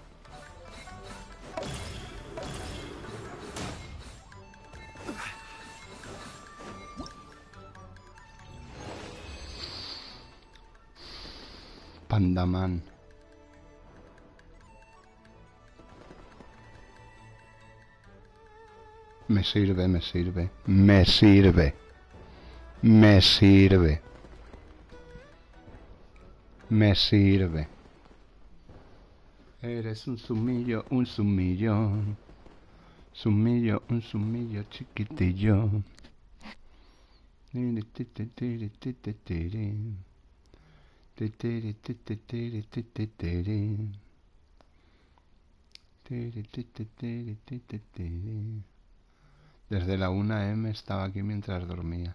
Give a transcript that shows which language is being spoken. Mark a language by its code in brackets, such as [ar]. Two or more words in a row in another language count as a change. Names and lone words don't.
[es] Pandaman. Me sirve, me sirve. Me sirve. Me sirve. Me sirve. Eres un sumillo, un sumillo. Sumillo, un sumillo chiquitillo. Desde la 1 AM estaba aquí mientras dormía.